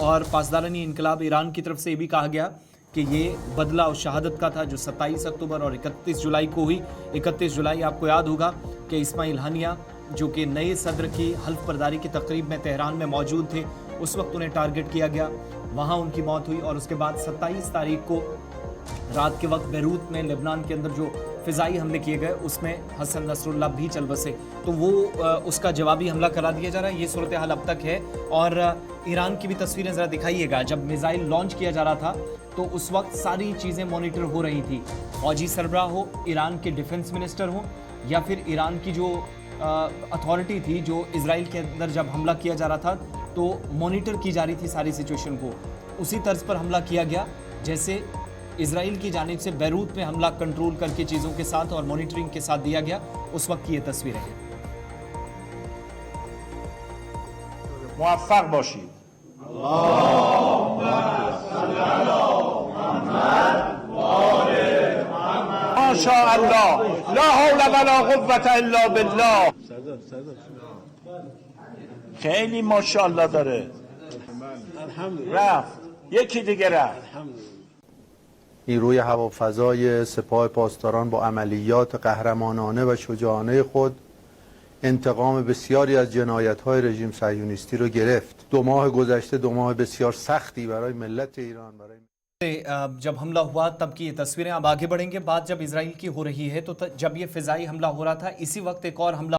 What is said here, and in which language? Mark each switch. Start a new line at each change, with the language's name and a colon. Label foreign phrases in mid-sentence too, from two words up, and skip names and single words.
Urdu: اور پاسدارانی انقلاب ایران کی طرف سے بھی کہا گیا کہ یہ بدلہ اور شہادت کا تھا جو 27 اکتوبر اور 31 جولائی کو ہوئی. 31 جولائی آپ کو یاد ہوگا کہ اسماعیل ہانیہ جو کہ نئے صدر کی حلف برداری کی تقریب میں تہران میں موجود تھے، اس وقت انہیں ٹارگٹ کیا گیا، وہاں ان کی موت ہوئی. اور اس کے بعد 27 تاریخ کو رات کے وقت بیروت میں لبنان کے اندر جو فضائی حملے کیے گئے اس میں حسن نصراللہ بھی چل بسے، تو وہ اس کا جوابی حملہ کرا دیا جا رہا ہے. یہ صورتحال اب تک ہے. اور ایران کی بھی تصویریں ذرا دکھائیے گا. جب میزائل لانچ کیا جا رہا تھا تو اس وقت ساری چیزیں مانیٹر ہو رہی تھی. فوجی سربراہ ہو، ایران کے ڈیفنس منسٹر ہوں، یا پھر ایران کی جو اتھارٹی تھی جو اسرائیل کے اندر جب حملہ کیا جا رہا تھا تو مانیٹر کی جا رہی تھی ساری سچویشن کو. اسی طرز پر حملہ کیا گیا جیسے اسرائیل کی جانب سے بیروت میں حملہ کنٹرول کر کے چیزوں کے ساتھ اور مانیٹرنگ کے ساتھ دیا گیا. اس وقت کی یہ تصویریں ہیں.
Persian: موفق باشید.
Arabic: ماشاء الله لا حول ولا قوة الا بالله.
Persian: خیلی ماشاءالله داره. رفت یکی دیگه رفت. نیروی هوافضای سپاه پاسداران با عملیات قهرمانانه و شجاعانه خود انتقام بسیاری از جنایت‌های رژیم صهیونیستی رو گرفت. 2 ماه گذشته 2 ماه بسیار سختی برای ملت ایران، برای
Urdu: جب حملہ ہوا تب کی یہ تصویریں. اب آگے بڑھیں گے. بات جب اسرائیل کی ہو رہی ہے تو جب یہ فضائی حملہ ہو رہا تھا اسی وقت ایک اور حملہ